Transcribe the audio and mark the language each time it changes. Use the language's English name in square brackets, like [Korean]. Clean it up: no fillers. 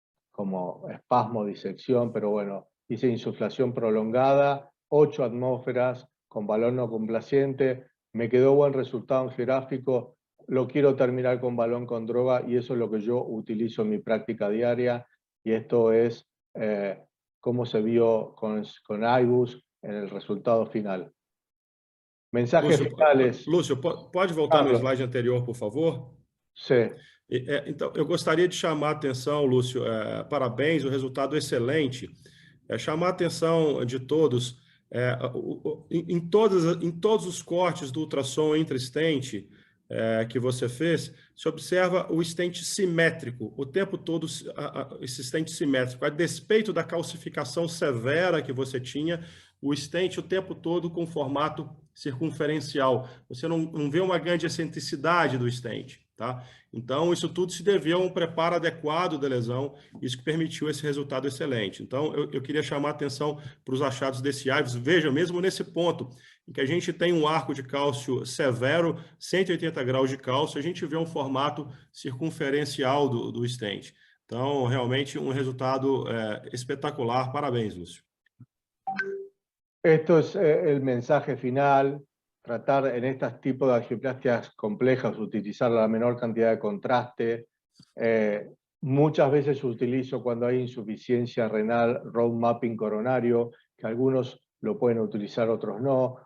[Spanish] como espasmo, disección, pero bueno, hice insuflación prolongada, 8 atmósferas con balón no complaciente, me quedó buen resultado angiográfico, lo quiero terminar con balón con droga y eso es lo que yo utilizo en mi práctica diaria y esto es cómo se vio con IBUS en el resultado final. Mensajes finais. [Portuguese] Lúcio, pode voltar no slide anterior, por favor? Sim. Então, eu gostaria de chamar a atenção, Lúcio, parabéns, o resultado excelente. Chamar a atenção de todos, em todos os cortes do ultrassom intra-stent, que você fez, se observa o stent simétrico, o tempo todo esse stent simétrico, a despeito da calcificação severa que você tinha, o stent o tempo todo com formato circunferencial. Você não vê uma grande excentricidade do stent, tá? Então, isso tudo se deveu a um preparo adequado da lesão, isso que permitiu esse resultado excelente. Então, eu queria chamar a atenção para os achados desse IVUS. Veja, mesmo nesse ponto, em que a gente tem um arco de cálcio severo, 180 graus de cálcio, a gente vê um formato circunferencial do stent. Então, realmente, um resultado espetacular. Parabéns, Lúcio. [Spanish] Esto es el mensaje final, tratar en estos tipos de angioplastias complejas, utilizar la menor cantidad de contraste. Muchas veces utilizo cuando hay insuficiencia renal, road mapping coronario, que algunos lo pueden utilizar, otros no.